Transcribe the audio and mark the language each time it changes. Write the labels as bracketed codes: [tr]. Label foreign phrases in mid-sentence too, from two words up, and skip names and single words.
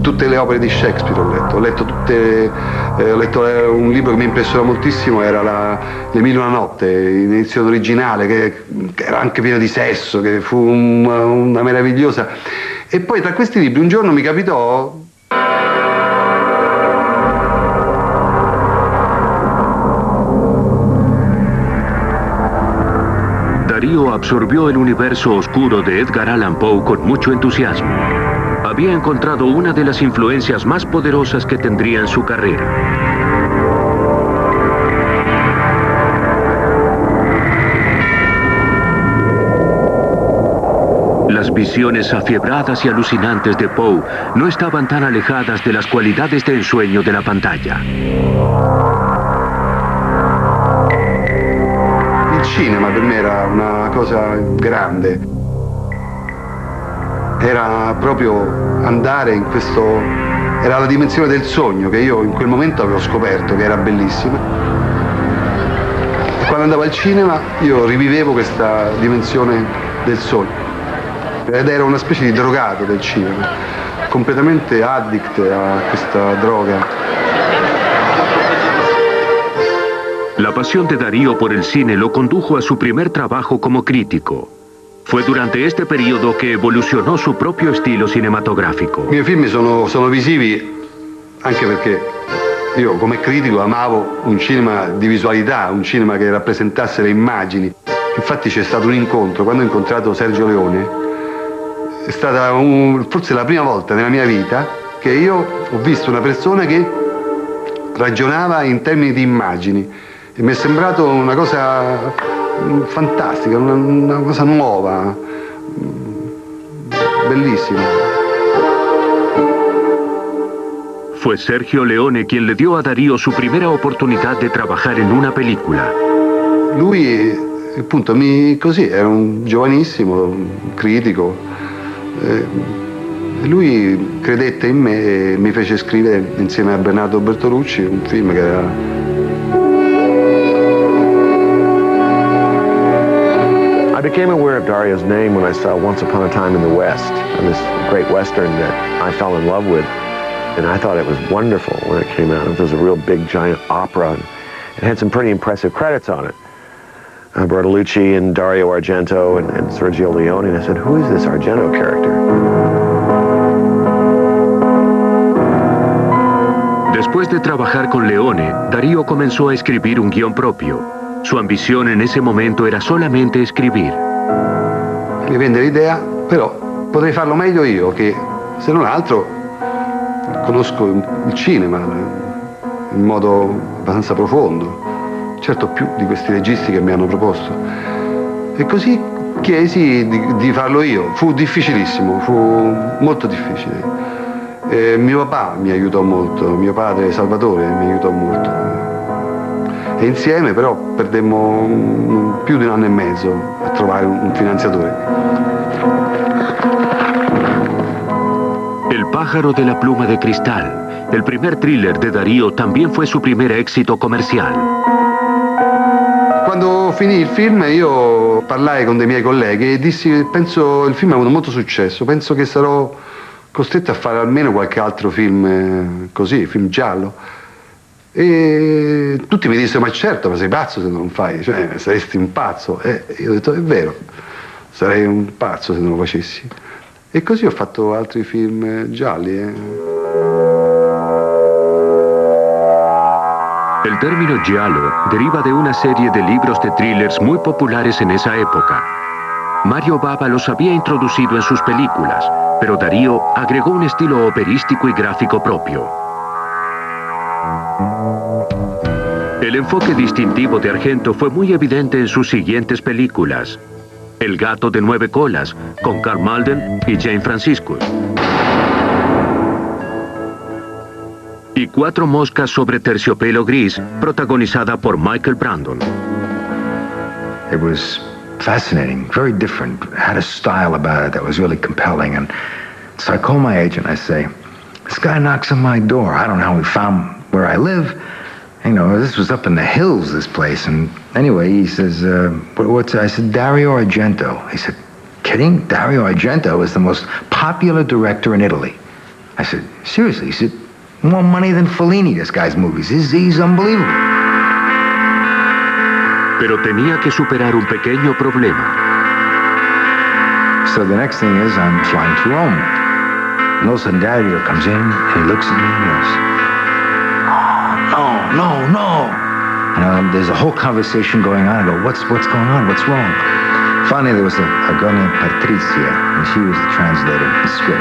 [it] le opere di Shakespeare, ho letto un libro che mi impressiona moltissimo, era Le mille e una notte, in edizione originale, che era anche pieno di sesso, che fu una meravigliosa. E poi tra questi libri un giorno mi capitò [es] Darío absorbió el universo oscuro de Edgar Allan Poe con mucho entusiasmo. Había encontrado una de las influencias más poderosas que tendría en su carrera. Las visiones afiebradas y alucinantes de Poe no estaban tan alejadas de las cualidades de ensueño de la pantalla. [it] Il cinema per me era una cosa grande, era proprio andare in questo, era la dimensione del sogno che io in quel momento avevo scoperto, che era bellissima. E quando andavo al cinema io rivivevo questa dimensione del sogno ed ero una specie di drogato del cinema, completamente addict a questa droga. [es] La pasión de Darío por el cine lo condujo a su primer trabajo como crítico. Fue durante este periodo que evolucionó su proprio estilo cinematográfico. [it] I miei film sono visivi anche perché io come critico amavo un cinema di visualità, un cinema che rappresentasse le immagini. Infatti c'è stato un incontro, quando ho incontrato Sergio Leone, è stata forse la prima volta nella mia vita che io ho visto una persona che ragionava in termini di immagini. E mi è sembrato una cosa fantastica, una cosa nuova, bellissima. [es] Fue Sergio Leone quien le dio a Darío su primera oportunidad de trabajar en una película. [it] Lui, appunto, così, era un giovanissimo, un critico. Lui credette in me e mi fece scrivere insieme a Bernardo Bertolucci un film che era... [en] I became aware of Dario's name when I saw Once Upon a Time in the West, and this great Western that I fell in love with. And I thought it was wonderful when it came out. It was a real big, giant opera. And it had some pretty impressive credits on it. Bertolucci and Dario Argento and Sergio Leone. And I said, who is this Argento character? [es] Después de trabajar con Leone, Darío comenzó a escribir un guión propio. Su ambición en ese momento era solamente escribir. [it] Mi vende l'idea, però potrei farlo meglio io, che se non altro conosco il cinema in modo abbastanza profondo, certo più di questi registi che mi hanno proposto. E così chiesi di farlo io. Fu difficilissimo, fu molto difficile. Mio papà mi aiutò molto, mio padre Salvatore mi aiutò molto. E insieme però perdemmo più di un anno e mezzo a trovare un finanziatore. [es] El pájaro de la pluma de cristal, el primer thriller de Darío, también fue su primer éxito comercial. [it] Quando finì il film io parlai con dei miei colleghi e dissi penso il film ha avuto molto successo, penso che sarò costretto a fare almeno qualche altro film così, film giallo. E tutti mi dissero ma certo, ma sei pazzo se non lo fai, cioè saresti un pazzo. E io ho detto è vero, sarei un pazzo se non lo facessi. E così ho fatto altri film gialli. [es] El término giallo deriva de una serie de libros de thrillers muy populares en esa época. Mario Bava los había introducido en sus películas, pero Darío agregó un estilo operístico y gráfico propio. El enfoque distintivo de Argento fue muy evidente en sus siguientes películas. El gato de 9 colas, con Carl Malden y Jane Francisco. Y 4 moscas sobre terciopelo gris, protagonizada por Michael Brandon. [en] It was fascinating, very different. It had a style about it that was really compelling. And so I call my agent, I say, this guy knocks on my door. I don't know how he found where I live. You know, this was up in the hills, this place. And anyway, he says, what's that? I said, Dario Argento. He said, kidding? Dario Argento is the most popular director in Italy. I said, seriously? He said, more money than Fellini, this guy's movies. He's unbelievable. [es] Pero tenía que superar un pequeño problema. [en] So the next thing is I'm flying to Rome. And all of a sudden Dario comes in and he looks at me and he goes, oh, no. And there's a whole conversation going on. I go, what's going on? What's wrong? Finally, there was a girl named Patricia, and she was the translator of the script.